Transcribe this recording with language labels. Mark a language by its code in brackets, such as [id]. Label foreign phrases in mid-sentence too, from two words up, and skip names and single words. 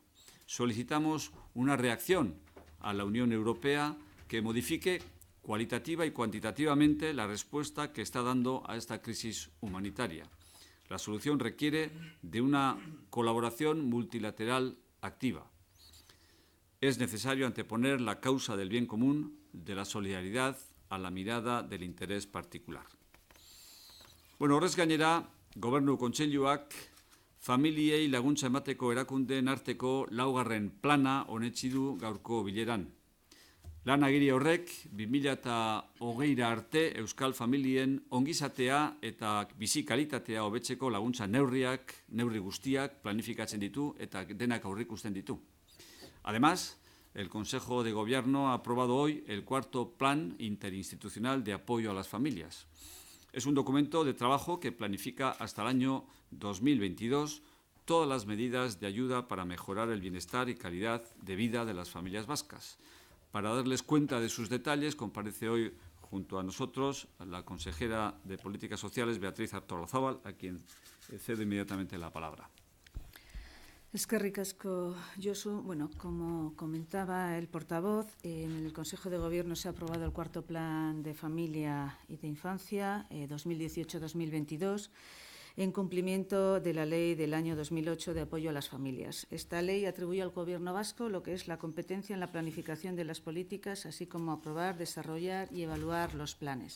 [es] Solicitamos una reacción a la Unión Europea que modifique cualitativa y cuantitativamente la respuesta que está dando a esta crisis humanitaria. La solución requiere de una colaboración multilateral activa. Es necesario anteponer la causa del bien común, de la solidaridad, a la mirada del interés particular. [eu] Bueno, horrez gainera, Gobernu Kontseiluak familiei laguntza emateko erakundeen arteko laugarren plana onetsi du gaurko bileran. Lan agiri horrek 2020 arte euskal familien ongizatea eta bizi kalitatea hobetzeko laguntza neurri guztiak planifikatzen ditu eta denak aurreikusten ditu. [es] Además, el Consejo de Gobierno ha aprobado hoy el cuarto Plan Interinstitucional de Apoyo a las Familias. Es un documento de trabajo que planifica hasta el año 2022 todas las medidas de ayuda para mejorar el bienestar y calidad de vida de las familias vascas. Para darles cuenta de sus detalles, comparece hoy junto a nosotros la consejera de Políticas Sociales, Beatriz Artolazabal, a quien cedo inmediatamente la palabra. [eu] Eskerrik asko, Josu. [es] Bueno, como comentaba el portavoz, en el Consejo de Gobierno se ha aprobado el cuarto Plan de Familia y de Infancia 2018-2022 en cumplimiento de la Ley del año 2008 de apoyo a las familias. Esta ley atribuye al Gobierno vasco lo que es la competencia en la planificación de las políticas, así como aprobar, desarrollar y evaluar los planes.